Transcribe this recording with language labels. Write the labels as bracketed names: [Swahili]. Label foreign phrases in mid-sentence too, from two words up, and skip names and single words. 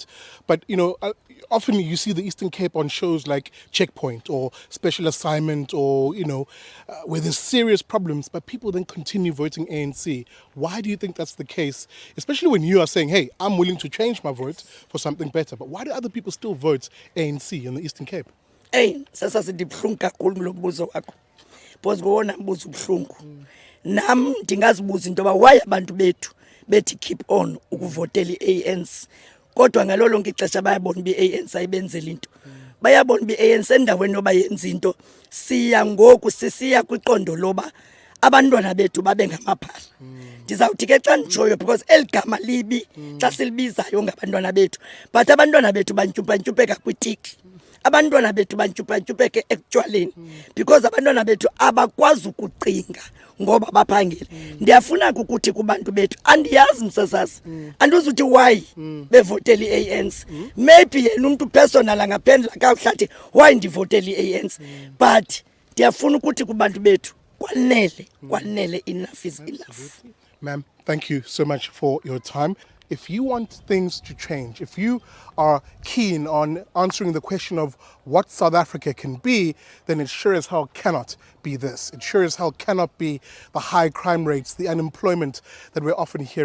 [English] But, you know, often you see the Eastern Cape on shows like Checkpoint or Special Assignment or, you know, where there's serious problems, but people then continue voting ANC. Why do you think that's the case? Especially when you are saying, hey, I'm willing to change my vote for something better. But why do other people still vote ANC in the Eastern Cape? [Xhosa] Hey, sasasidibuhlungu kakhulu lo mbuzo wakho. Because ngowona mbuzo ubuhlungu. Nam ndingazibuza into yoba why abantu bethu bethi [English] keep on [Xhosa] ukuvotela i-ANC kodwa ngalo lonke ixesha bayabona uba i-ANC ayibenzeli into bayabona uba i-ANC endaweni yoba yenza into siya ngoku sisiya kwiqondo loba abantwana bethu babe ngamaphara. Ndizawuthi ke xa nditshoyo because eli gama libi xa silibizayo ngabantwana bethu but abantwana bethu bantyumpantyumpeka kwitiki. Abantwana bethu bantyumpantyumpeke ekutywaleni because abantwana bethu abakwazi ukucinga ngoba baphangela. Ndiyafuna ukuthi kubantu bethu andiyazi msasazi andizuthi why bevotela i-ANC maybe yena umuntu personal angaphendula kakuhlathi why ndivotela i-ANC but ndiyafuna ukuthi kubantu bethu kwanele [English] enough is enough. Ma'am, thank you so much for your time. If you want things to change, if you are keen on answering the question of what South Africa can be, then it sure as hell cannot be this. It sure as hell cannot be the high crime rates, the unemployment that we're often hearing.